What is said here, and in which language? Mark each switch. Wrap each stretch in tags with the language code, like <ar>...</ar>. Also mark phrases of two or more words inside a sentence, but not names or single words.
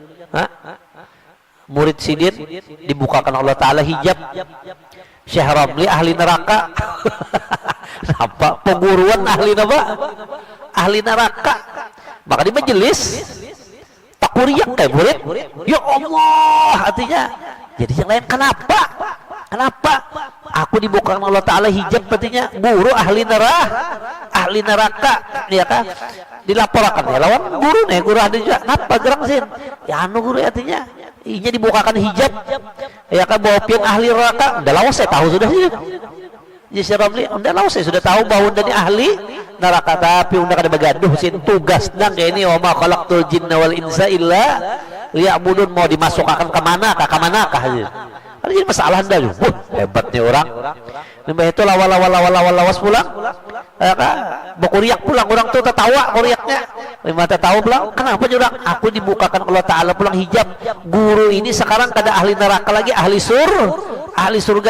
<bjn>murid sidin dibukakan Allah Ta'ala hijab Syekh Romli ahli neraka apa pengguruan ahli apa ahli neraka maka di majelis tak kuriak kayak murid ya Allah artinya jadi yang lain kenapa aku dibukakan Allah Ta'ala hijab artinya guru ahli neraka ya kan dilaporkan ya lawan guru nih guru ada juga kenapa gerang sih ya anu guru artinya inya dibukakan hijab ya kan bahwa pian ahli neraka udah lawas saya tahu sudah sih Syekh Romli udah lawas saya sudah tahu bahwa dari ahli neraka tapi udah kada begaduh sin tugas nang kayak ini</bjn> <ar>وما خلقت الجن والإنس إلا ليعبدون</ar> <bjn>mau dimasukkan ke mana kah ada jadi masalah dah hebatnya orang Nembah itu lawas pulang ya kan berkuriak pulang orang tuh tertawa kuriaknya lima tertawa pulang kenapa juga aku dibukakan Allah Ta'ala pulang hijab guru ini sekarang kada ahli neraka lagi ahli surga</bjn>